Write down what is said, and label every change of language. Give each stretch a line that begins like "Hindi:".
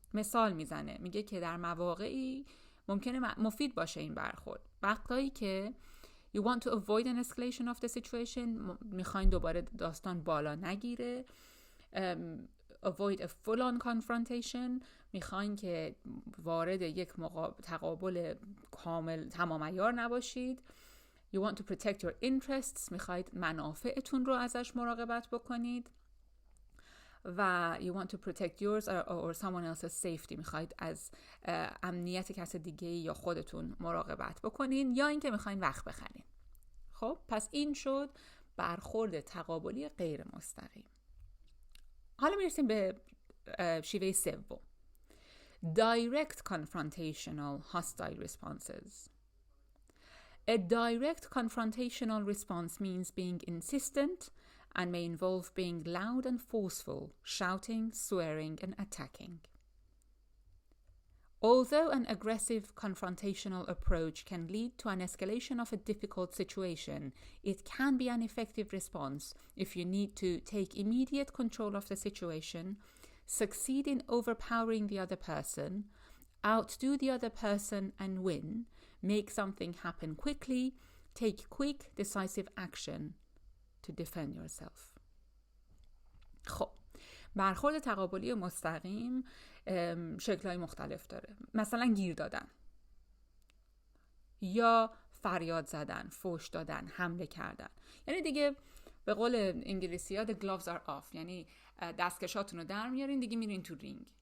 Persian: مثال میزنه، میگه که در مواقعی ممکنه مفید باشه این برخورد. وقتایی که
English: you want to avoid an escalation of the situation،
Persian: میخواین دوباره داستان بالا نگیره.
English: avoid a full-on confrontation،
Persian: میخواین که وارد یک تقابل کامل تمام عیار نباشید.
English: You want to protect your interests،
Persian: میخواید منافعتون رو ازش مراقبت بکنید. و
English: you want to protect yours or someone else's safety،
Persian: میخواید از امنیت کس دیگه یا خودتون مراقبت بکنین، یا اینکه میخواین وقت بخرین. خب پس این شد برخورد تقابلی غیر مستقیم. حالا میرسیم به شیوه سوم،
English: direct confrontational hostile responses. A direct confrontational response means being insistent and may involve being loud and forceful, shouting, swearing, and attacking. Although an aggressive confrontational approach can lead to an escalation of a difficult situation, it can be an effective response if you need to take immediate control of the situation, succeed in overpowering the other person, outdo the other person and win, make something happen quickly, take quick, decisive action to defend yourself.
Persian: خب برخورد تقابلی مستقیم شکل‌های مختلف داره. مثلا گیر دادن یا فریاد زدن، فحش دادن، حمله کردن. یعنی دیگه به قول انگلیسی‌ها
English: the gloves are off،
Persian: یعنی دستکشاتون رو در میارین، دیگه میرین تو رینگ.